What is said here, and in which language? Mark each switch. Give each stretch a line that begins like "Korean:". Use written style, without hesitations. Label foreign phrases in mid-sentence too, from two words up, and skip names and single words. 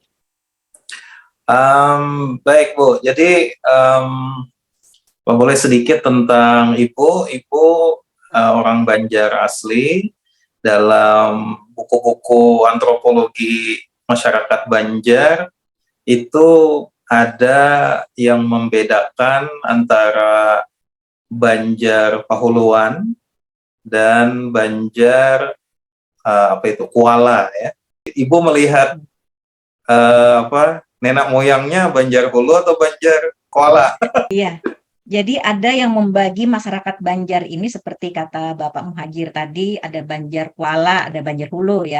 Indonesian: Baik Bu, jadi boleh sedikit tentang Ibu. Ibu orang Banjar asli. Dalam buku-buku antropologi masyarakat Banjar itu ada yang membedakan antara Banjar Pahuluan dan Banjar Kuala ya. Ibu melihat nenek moyangnya Banjar Hulu atau Banjar Kuala? Iya. Jadi ada yang membagi masyarakat Banjar ini seperti kata Bapak Muhajir tadi, ada Banjar Kuala, ada Banjar Hulu ya.